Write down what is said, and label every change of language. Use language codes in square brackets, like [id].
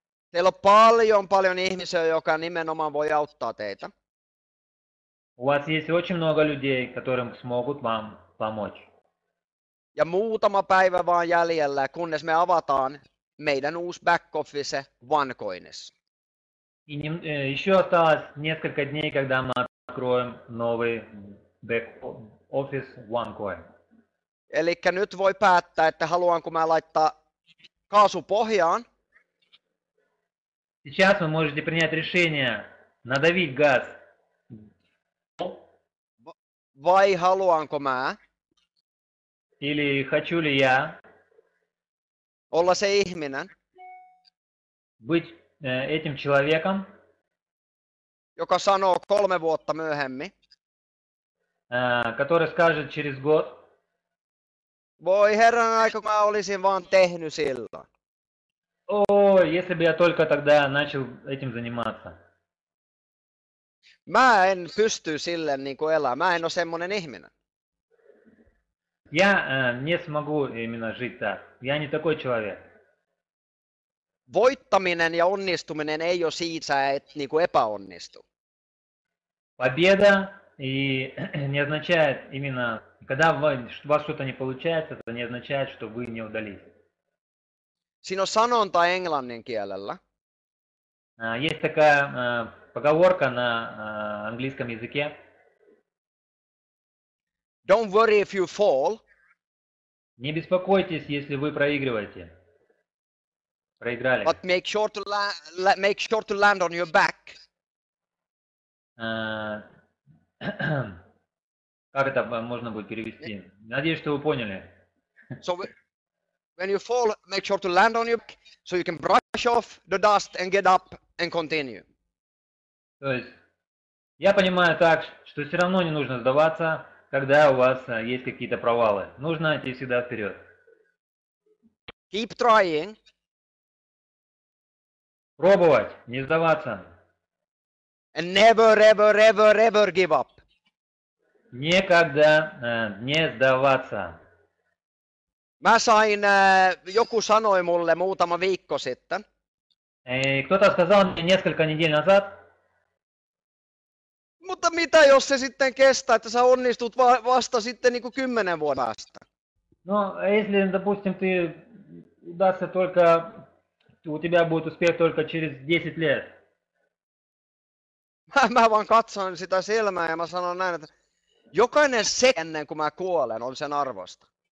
[fi] Teillä on paljon ihmisiä, joka nimenomaan voi auttaa teitä. [ru] У вас есть очень много людей, которым смогут вам помочь. [fi] Ja muutama päivä vaan jäljellä, kunnes me avataan meidän uusi back office OneCoinissa. [ru] И еще осталось несколько дней, когда мы откроем новый back-office OneCoin. [fi] Eli nyt voi päättää, että haluanko mä laittaa kaasu pohjaan, [ru] Сейчас вы можете принять решение надавить газ [fi] vai haluanko mä [ru] или хочу ли я [fi] olla se ihminen, [ru] быть этим человеком, [fi] joka sanoo 3 vuotta myöhemmin, [ru] который скажет через год: [fi] voi herran aika, kun mä olisin vaan tehnyt silloin. [ru] о, если бы я только тогда начал этим заниматься. [fi] Mä en pysty sille niin kuin elää. Mä en ole semmonen ihminen. [ru] Я не смогу именно жить так. Я не такой человек. [fi] Voittaminen ja onnistuminen ei ole siitä, että niin kuin epäonnistu. [ru] Победа и не означает именно, когда у вас что-то не получается, это не означает, что вы не удались. [fi] Siinä on sanonta englannin kielellä. [ru] Есть такая поговорка на английском языке. [en] Don't worry if you fall, [ru] Не беспокойтесь, если вы проигрываете. Проиграли. [en] but make sure to land on your back. [ru] Как это можно будет перевести? Надеюсь, что вы поняли. [en] So when you fall, make sure to land on your back so you can brush off the dust and get up and continue. [ru] То есть, я понимаю так, что все равно не нужно сдаваться, когда у вас есть какие-то провалы. Нужно идти всегда вперед. [en] Keep trying, [ru] Пробовать, не сдаваться. [en] and never, ever, ever, ever give up. [ru] Никогда не сдаваться. [fi] Mä sain, joku sanoi mulle muutama viikko sitten, [ru] Кто-то сказал мне несколько недель назад: [fi] mutta mitä jos se sitten kestää, että sä onnistut vasta sitten niin kuin 10 vuoden päästä? [ru] ну, если, допустим, ты удастся только, у тебя будет успех только через 10 лет. [fi] Mä vaan katson sitä silmää ja mä sanon näin, että jokainen se ennen kuin mä kuolen on sen arvosta.